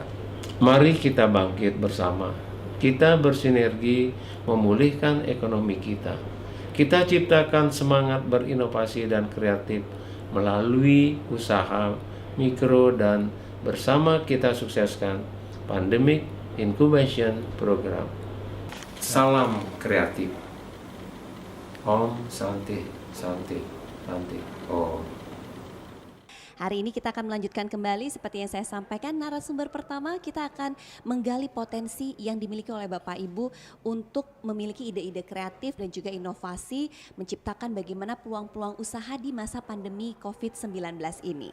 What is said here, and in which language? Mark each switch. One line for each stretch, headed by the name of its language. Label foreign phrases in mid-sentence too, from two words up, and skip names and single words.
Indonesian: Mari kita bangkit bersama. Kita bersinergi memulihkan ekonomi kita. Kita ciptakan semangat berinovasi dan kreatif melalui usaha mikro dan bersama kita sukseskan Pandemic Incubation Program. Salam kreatif.
Sanskrit: Om Santi Santi Santi Om.
Indonesian: Hari ini kita akan melanjutkan kembali seperti yang saya sampaikan, narasumber pertama kita akan menggali potensi yang dimiliki oleh Bapak Ibu untuk memiliki ide-ide kreatif dan juga inovasi menciptakan bagaimana peluang-peluang usaha di masa pandemi COVID-19 ini.